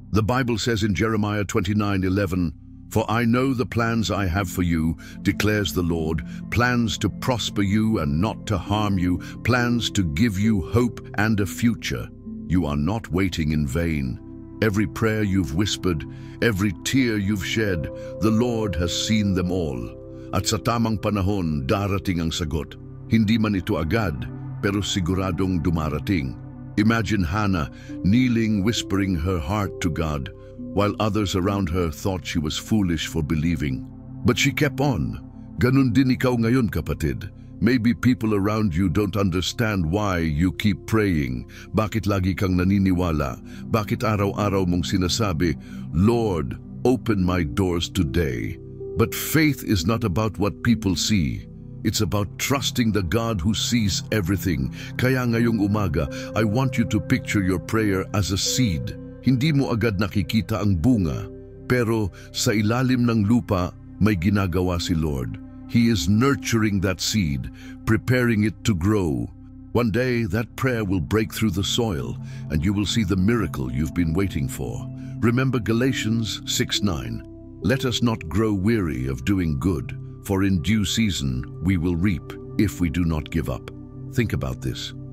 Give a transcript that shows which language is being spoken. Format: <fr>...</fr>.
<en>The Bible says in Jeremiah 29:11, "For I know the plans I have for you, declares the Lord, plans to prosper you and not to harm you, plans to give you hope and a future." You are not waiting in vain. Every prayer you've whispered, every tear you've shed, the Lord has seen them all.</en> <tl>At sa tamang panahon, darating ang sagot. Hindi man ito agad, pero siguradong dumarating.</tl> <en>Imagine Hannah kneeling, whispering her heart to God, while others around her thought she was foolish for believing. But she kept on.</en> <tl>Ganun din ikaw ngayon, kapatid.</tl> <en>Maybe people around you don't understand why you keep praying.</en> <tl>Bakit lagi kang naniniwala? Bakit araw-araw mong sinasabi, Lord,</tl> <en>open my doors today. But faith is not about what people see. It's about trusting the God who sees everything.</en> <tl>Kaya ngayong umaga,</tl> <en>I want you to picture your prayer as a seed.</en> <tl>Hindi mo agad nakikita ang bunga, pero sa ilalim ng lupa may ginagawa si Lord.</tl> <en>He is nurturing that seed, preparing it to grow. One day, that prayer will break through the soil, and you will see the miracle you've been waiting for. Remember Galatians 6:9. Let us not grow weary of doing good, for in due season we will reap if we do not give up. Think about this.</en>